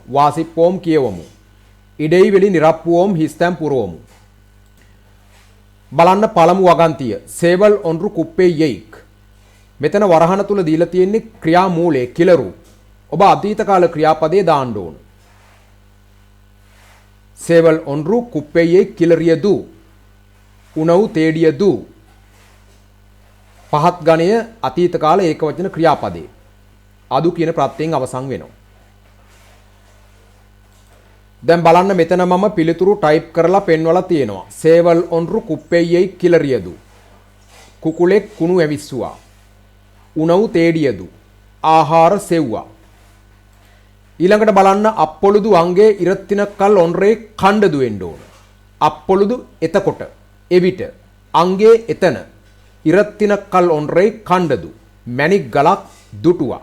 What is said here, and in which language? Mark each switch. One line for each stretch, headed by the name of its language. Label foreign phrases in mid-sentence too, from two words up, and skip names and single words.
Sinhala: වාසිප්පෝම් කියවමු.
Tamil: இடை வெளி நிரப்புவோம்
Sinhala: හිස්තැන් පුරවමු. බලන්න පළමු වගන්තිය.
Tamil: சேவல் ஒன்று குப்பை யைக்.
Sinhala: මෙතන වරහන තුල දීලා තියෙන්නේ ක්‍රියා මූලයේ කිලරු. ඔබ අතීත කාල ක්‍රියාපදයේ දාන්න ඕන.
Tamil: சேவல் ஒன்று குப்பையை கிளறியது. உணவு தேடியது.
Sinhala: පහත් ගණය අතීත කාල ඒකවචන ක්‍රියාපදේ. අදු කියන ප්‍රත්‍යයෙන් අවසන් වෙනවා. දැන් බලන්න මෙතන මම පිළිතුරු ටයිප් කරලා පෙන්වලා තියෙනවා.
Tamil: சேவல் ஒன்று குப்பையை கிளறியது.
Sinhala: කුකුලෙක් කුණු ඇවිස්සුවා.
Tamil: உணவு தேடியது.
Sinhala: ආහාර සෙව්වා. ඊළඟට බලන්න
Tamil: அப்பொழுது அங்கே இரத்தினக்கல் ஒன்றை கண்டது
Sinhala: වෙන්න ඕන. අප්පොළුදු එතකොට එවිට අංගේ එතන
Tamil: இரத்தினக்கல் ஒன்றை கண்டது
Sinhala: මැණික් ගලක් දුටුවා.